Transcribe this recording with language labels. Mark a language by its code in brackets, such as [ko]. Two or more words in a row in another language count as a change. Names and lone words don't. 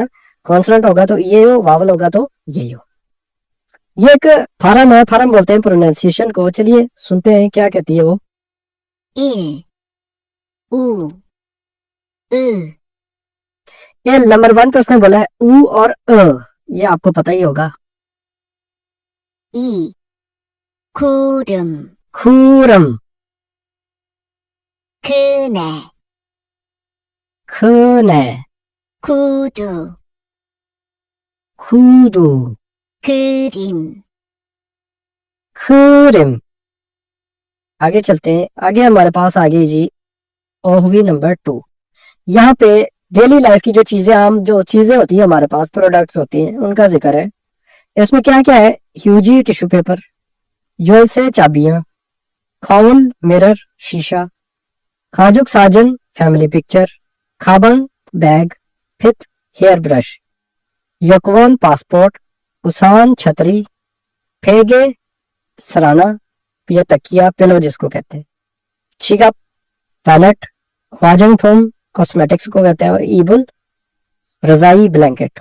[hi] कॉन्सोनेंट होगा तो ये यो, वावल होगा तो ये यो। ये एक फार्म है, फार्म बोलते हैं प्रोनाउंसिएशन को। चलिए सुनते हैं क्या कहती है वो। 1, 5, 6, ये नंबर 1 पे उसने बोला है ऊ और ये आपको पता ही होगा। 2, [ko] 구름, खूरम, 그네, खने, 구두, खूदू, 그림, [hi] खूरिम। आगे चलते हैं। आगे हमारे पास आगे जी ओहवी नंबर 2। यहाँ पे [en] daily life [hi] की जो चीजें, आम जो चीजें होती है हमारे पास, प्रोडक्ट्स होती हैं, उनका जिक्र है। इसमें क्या क्या है, ह्यूजी [en] tissue paper, [hi] योल से चाबियां, खाउल मिरर शीशा, [ko] 가족 사진 [en] family picture, [hi] खाबन बैग, फित [en] hair brush, [hi] यकवान पासपोर्ट, उसान छतरी, फेगे सराना या तकिया पिलो जिसको कहते हैं, छिगा पैलेट, वाजंग फोम कॉस्मेटिक्स को कहते हैं, और ईबुल रजाई ब्लैंकेट।